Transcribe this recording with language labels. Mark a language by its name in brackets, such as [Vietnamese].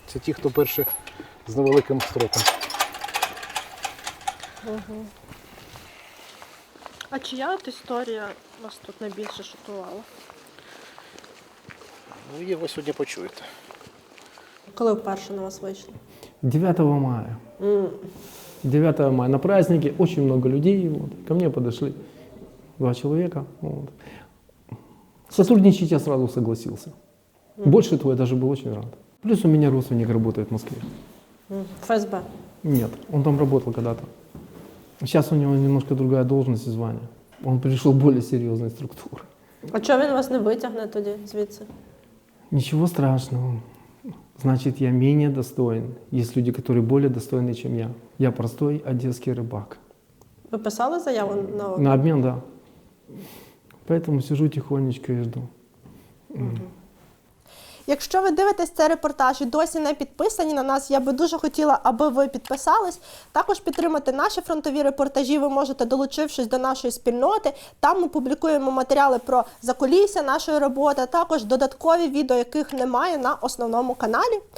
[Ukrainian] Це ті, хто перші з невеликим строком. А чия от історія вас тут найбільше шокувала? Ну, ви сьогодні почуєте. Коли вперше на вас вийшли? [Russian] 9 мая. 9 мая на празднике, очень много людей, вот, ко мне подошли 2 человека. Вот. Сотрудничать я сразу согласился. Больше того, я даже был очень рад. Плюс у меня родственник работает в Москве. ФСБ. Нет, он там работал когда-то. Сейчас у него немножко другая должность и звание. Он пришел в более серьезной структуры. [Ukrainian] А чого він вас не витягне тоді звідси? [Russian] Ничего страшного. Значит, я менее достоин. Есть люди, которые более достойны, чем я. Я простой одесский рыбак. [Ukrainian] Ви писали заяву на обмін? [Russian] На обмен, да. Поэтому сижу тихонечко и жду. [Ukrainian] Якщо ви дивитесь цей репортаж і досі не підписані на нас, я би дуже хотіла, аби ви підписались. Також підтримати наші фронтові репортажі ви можете, долучившись до нашої спільноти. Там ми публікуємо матеріали про закулісся нашої роботи, а також додаткові відео, яких немає на основному каналі.